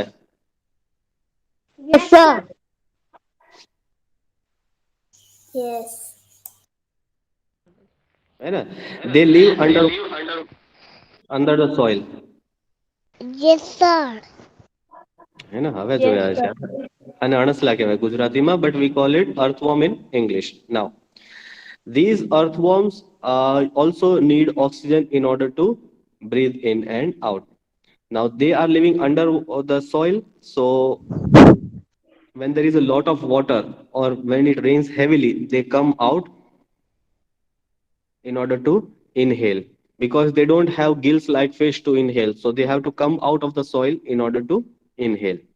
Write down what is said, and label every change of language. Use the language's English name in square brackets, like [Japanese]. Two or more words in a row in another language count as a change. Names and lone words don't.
[English] Yes, sir. Yes. [Gujarati] હે ને? [English] They live under the soil. Yes, sir. [Gujarati] હે ને? હવે [English] Yes, [Gujarati] જોયા [English] sir. [Gujarati] છે. અને અણસલા કહેવાય ગુજરાતીમાં, [English] but we call it earthworm in English. Now, these earthworms also need oxygen in order to breathe in and out. Now, they are living under the soil, so when there is a lot of water or when it rains heavily, they come out in order to inhale, because they don't have gills like fish to inhale, so they have to come out of the soil in order to inhale.